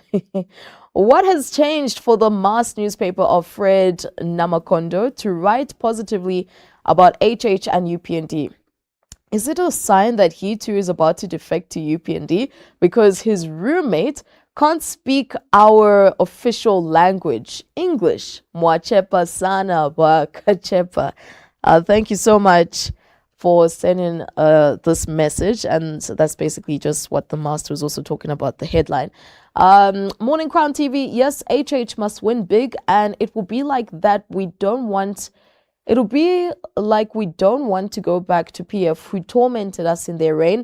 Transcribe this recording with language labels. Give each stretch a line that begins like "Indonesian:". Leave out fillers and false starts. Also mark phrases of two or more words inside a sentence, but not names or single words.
English: What has changed for the mass newspaper of Fred Namakondo to write positively about HH and UPND? Is it a sign that he too is about to defect to UPND because his roommate can't speak our official language, English?
Bemba: Mwachepa sana ba kachepa.
English: Thank you so much for sending this message, and so that's basically just what the master was also talking about, the headline. Morning Crown TV, yes, HH must win big, and it will be like that. It'll be like we don't want to go back to PF, who tormented us in their reign.